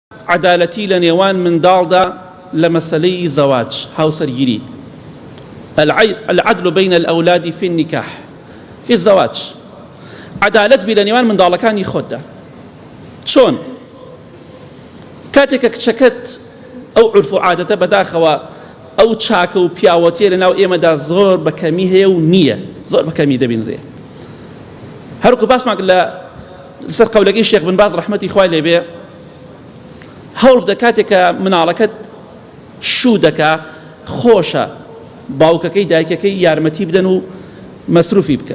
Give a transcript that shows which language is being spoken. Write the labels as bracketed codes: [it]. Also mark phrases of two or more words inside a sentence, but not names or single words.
[ckb] عدالەتی لە نێوان منداڵدا لە مەسەلەی زەواج هاوسەرگیری. [ar] العدل بين الأولاد في النكاح في الزواج. [ckb] عدالت بی لە نێوان منداڵەکانی خۆتدا. چۆن؟ کاتێکە کچەکەت ئەو عورف و عادەتە بەداخەوە ئەو چاکە و پیاوەتیە لەناو ئێمەدا زۆر بەکەمی هەیە و نییە، زۆر بەکەمی دەبینرێ. هەروکو باسمان لەسەر قەولەکەی شێخ بن باز ڕەحمەتی خوای لێبێ، هەوڵ بدە کاتێکە مناڵەکەت شوو دەکا خۆشە باوکەکەی دایکەکەی یارمەتی بدەن و مەسروفی بکەن.